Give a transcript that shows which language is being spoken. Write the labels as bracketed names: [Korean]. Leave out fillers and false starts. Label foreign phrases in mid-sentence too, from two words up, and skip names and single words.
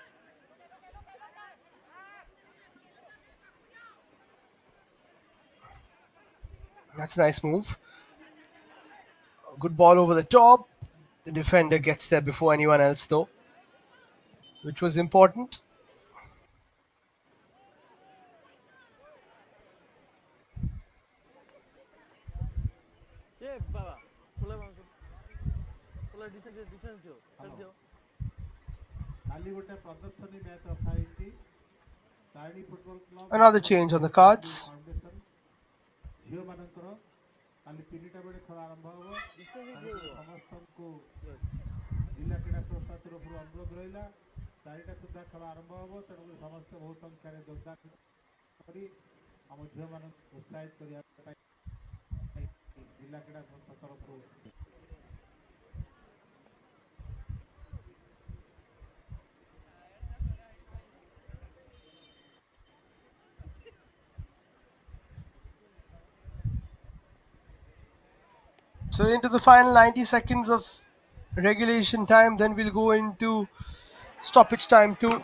[English] That's a nice move. Good ball over the top. The defender gets there before anyone else, though, which was important. [Odia] କାଲି ଗୋଟେ ପ୍ରଦର୍ଶନୀ ମ୍ୟାଚ୍ ରଖାଯାଇଛି ତାରିଣୀ ଫୁଟବଲ କ୍ଲବ [English] Another change on the cards. [Odia] ଫାଉଣ୍ଡେସନ ଝିଅମାନଙ୍କର କାଲି 3ଟା ବେଳେ ଖେଳ ଆରମ୍ଭ ହେବ ସମସ୍ତଙ୍କୁ ଜିଲ୍ଲା କ୍ରୀଡ଼ା ସଂସ୍ଥା ତରଫରୁ ଅନୁରୋଧ ରହିଲା 4ଟା ସୁଦ୍ଧା ଖେଳ ଆରମ୍ଭ ହେବ ତେଣୁ ସମସ୍ତେ ବହୁତ ସଂଖ୍ୟାରେ ଯୋଗଦାନ କରି ଆମ ଝିଅମାନଙ୍କୁ ଉତ୍ସାହିତ କରିବା ପାଇଁ ଜିଲ୍ଲା କ୍ରୀଡ଼ା ସଂସ୍ଥା ତରଫରୁ [English] So into the final 90 seconds of regulation time, then we'll go into stoppage time too.